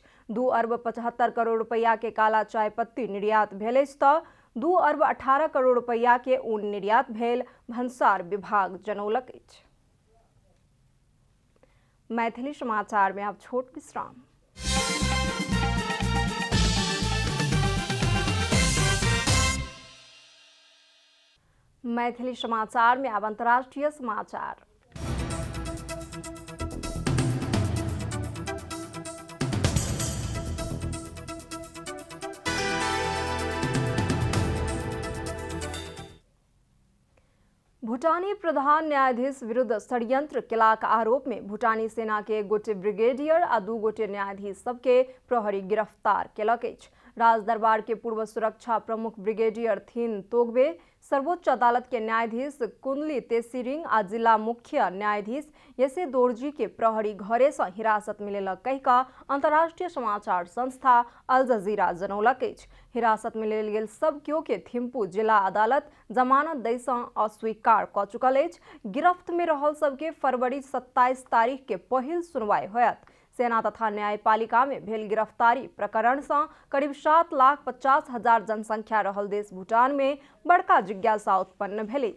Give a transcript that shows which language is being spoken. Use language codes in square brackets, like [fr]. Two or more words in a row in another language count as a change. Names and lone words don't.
[mai] 2 अरब 75 करोड़ रुपया के काला चाय पत्ती निर्यात भेल अछि तऽ 2 अरब 18 करोड़ रुपया के ऊन निर्यात भेल भन्सार विभाग जनौलक अछि। मैथिली समाचार में अब छोट विश्राम। मैथिली समाचार में अब अंतर्राष्ट्रीय समाचार। भूटानी प्रधान न्यायाधीश विरुद्ध षड्यंत्र केलाक आरोप में भूटानी सेना के 1 गोटे ब्रिगेडियर आ 2 गोटे न्यायाधीश सबके प्रहरी गिरफ्तार केलक अछि। राजदरबार के पूर्व सुरक्षा प्रमुख ब्रिगेडियर थिन तोगबे, सर्वोच्च अदालत के न्यायाधीश कुंडली तेसिरिंग आ जिला मुख्य न्यायाधीश यसे दोर्जी के प्रहरी घरे से हिरासत मिलेलक कहि कऽ अंतर्राष्ट्रीय समाचार संस्था अल जजीरा जनौलक अछि। हिरासत में लेल गेल सब केओ के थिम्पू जिला अदालत जमानत दै सँ अस्वीकार कऽ चुकल अछि। गिरफ्त में रहल सबके फरवरी 27 तारीख के पहिल सुनवाई होयत। सेना तथा न्यायपालिका में भेल गिरफ्तारी प्रकरण से करीब 7,50,000 जनसंख्या रहल देश भूटान में बड़का जिज्ञासा उत्पन्न भेल अछि।